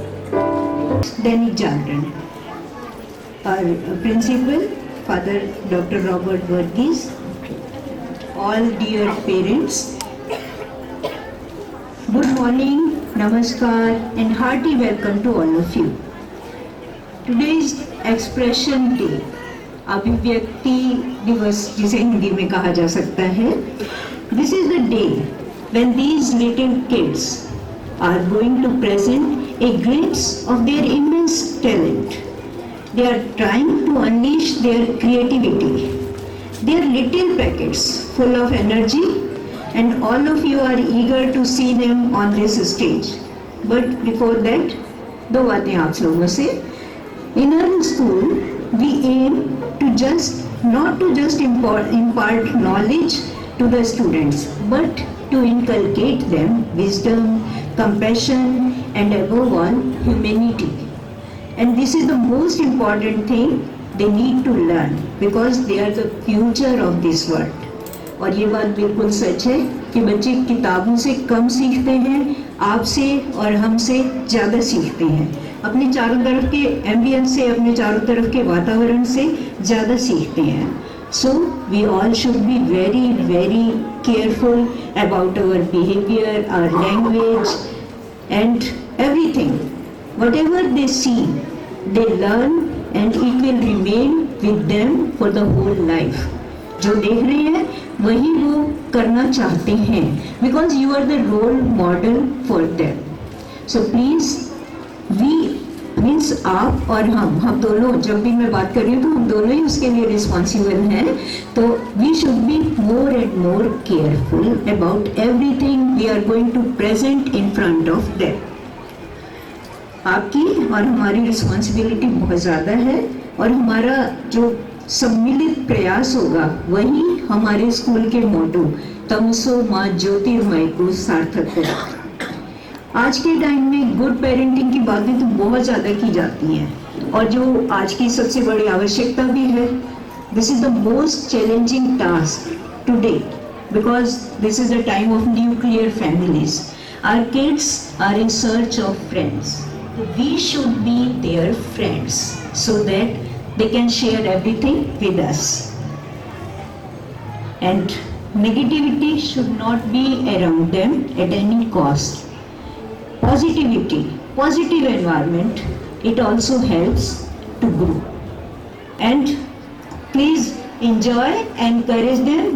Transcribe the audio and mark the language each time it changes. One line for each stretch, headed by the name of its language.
English: Dainik Jagran. Our principal, Father Dr. Robert Varghese, all dear parents, good morning, namaskar, and hearty welcome to all of you. Today is Expression Day,
Hindi: अभिव्यक्ति दिवस जिसे हिंदी में कहा जा सकता है.
English: This is the day when these little kids are going to present a glimpse of their immense talent. They are trying to unleash their creativity. They are little packets full of energy and all of you are eager to see them on this stage. But before that,
Hindi: दो बातें आप लोगों से.
English: In our school, we aim to not to just impart knowledge to the students, but to inculcate them wisdom, compassion, and above all, humanity. And this is the most important thing they need to learn, because they are the future of this world.
Hindi: और ये बात बिल्कुल सच है कि बच्चे किताबों से कम सीखते हैं, आपसे और हमसे ज़्यादा सीखते हैं. अपने चारों तरफ के एम्बियंस से, अपने चारों तरफ के वातावरण से ज़्यादा सीखते हैं.
English: So we all should be very, very careful about our behavior, our language, and everything. Whatever they see, they learn, and it will remain with them for the whole life.
Hindi: जो देख रहे हैं वही वो करना चाहते हैं,
English: because you are the role model for them. So please, we means
Hindi: आप और हम दोनों, जब भी मैं बात कर रही हूँ तो हम दोनों ही उसके लिए रिस्पॉन्सिबल हैं.
English: तो we should be more and more careful about everything we are going to present in front of them.
Hindi: आपकी और हमारी रिस्पॉन्सिबिलिटी बहुत ज़्यादा है, और हमारा जो सम्मिलित प्रयास होगा वही हमारे स्कूल के मोटो तमसो माँ ज्योतिर्मय को सार्थक होगा. आज के टाइम में गुड पेरेंटिंग की बातें तो बहुत ज़्यादा की जाती हैं, और जो आज की सबसे बड़ी आवश्यकता भी है.
English: This is the most challenging task today, because this is the time of nuclear families. Our kids are in search of friends. We should be their friends so that they can share everything with us. And negativity should not be around them at any cost. Positivity, positive environment, it also helps to grow. And please enjoy, encourage them.